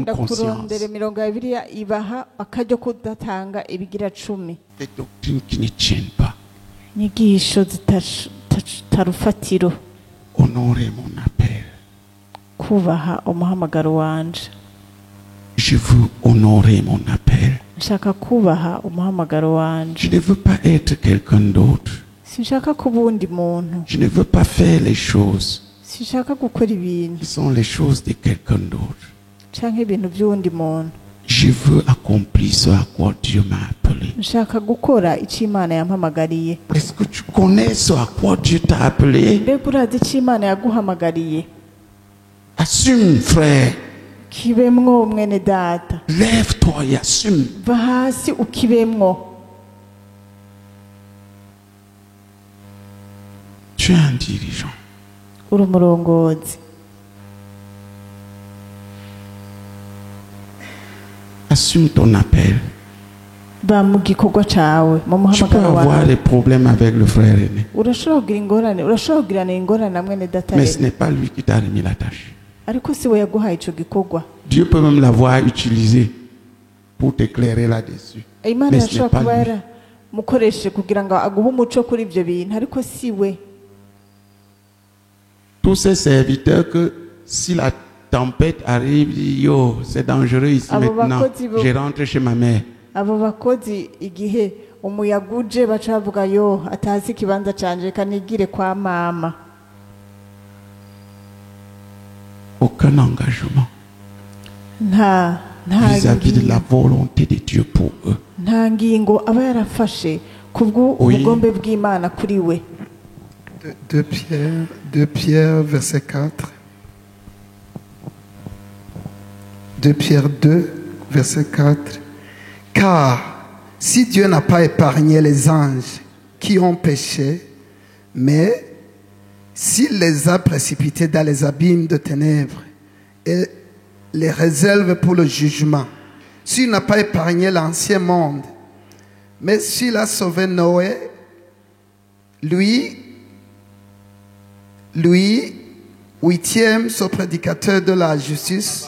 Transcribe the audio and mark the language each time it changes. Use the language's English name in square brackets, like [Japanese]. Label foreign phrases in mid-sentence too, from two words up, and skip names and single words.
[Rundi] kagenda [French] conscience. [Rundi] kurondera imirongo ya Bibiliya ibaha akaryo kudatanga ibigira cumi. [French] Des doctrines qui ne tiennent pas. [Rundi] Inyigisho zitarufatiro. [French] Honorez mon appel. [Rundi] Kubaha umuhamagaro wanje. [French] Je veux honorer mon appel. [Rundi] Nshaka kubaha umuhamagaro wanje. [French] Je ne veux pas être quelqu'un d'autre. [Rundi] Sinshaka kuba uwundi muntu. [French] Je ne veux pas faire les choses [Rundi] Sinshaka gukora ibintu [French] qui sont les choses de quelqu'un d'autre. [Rundi] canke ibintu by'uwundi muntu. [French] Je veux accomplir ce à quoi Dieu m'a appelé. [Rundi] Nshaka gukora icyo Imana yampamagariye. [French] Est-ce que tu connais ce à quoi Dieu t'a appelé? [Rundi] Mbega urazi icyo Imana yaguhamagariye? [French] Assume, frère. [Rundi] Kibemwo mwene data. [French] Lève-toi et assume. [Rundi] Va hasi ukibemwo. [French] Tu es un dirigeant. [Rundi] Uri umurongozi. [French] Assume ton appel. [Rundi] Ba mu gikorwa cawe, mu [French] Tu peux [Rundi] muhamagaro [French] avoir [Rundi] wawe. [French] des problèmes avec le frère aîné, [Rundi] Urashobora kugira ingorane, urashobora kugirana ingorane na mwene data [French] mais ce [Rundi] rero. [French] n'est pas lui qui t'a remis la tâche. [Rundi] Ariko si we yaguhaye ico gikorwa. [French] Dieu peut même l'avoir utilisé pour t'éclairer là-dessus. [Rundi] Imana [French] Mais ce n'est [Rundi] yashobora [French] pas [Rundi] kuba [French] lui. [Rundi] yaramukoresheje kugira ngo aguhe umuco kuri ivyo bintu, ariko si we. [French] Tous ces serviteurs que si la tempête arrive, disent, yo, c'est dangereux ici [Rundi] Abo [French] maintenant, [Rundi] bakozi bo- [French] je rentre chez ma mère. [Rundi] Abo bakozi igihe umuyaga uje baca bavuga yo atazi ikibanza canje kanigire kwa mama. [French] Aucun engagement [Rundi] Nta [French] vis-à-vis de la volonté de Dieu pour eux. [Rundi] nta ngingo aba yarafashe kubwo [French] Oui. [Rundi] ubugombe bw'Imana kuri we. [French] 2 Pierre, verset 4. 2 Pierre 2, verset 4. Car si Dieu n'a pas épargné les anges qui ont péché, mais s'il les a précipités dans les abîmes de ténèbres et les réserve pour le jugement, s'il n'a pas épargné l'ancien monde, mais s'il a sauvé Noé, lui, huitième, ce prédicateur de la justice.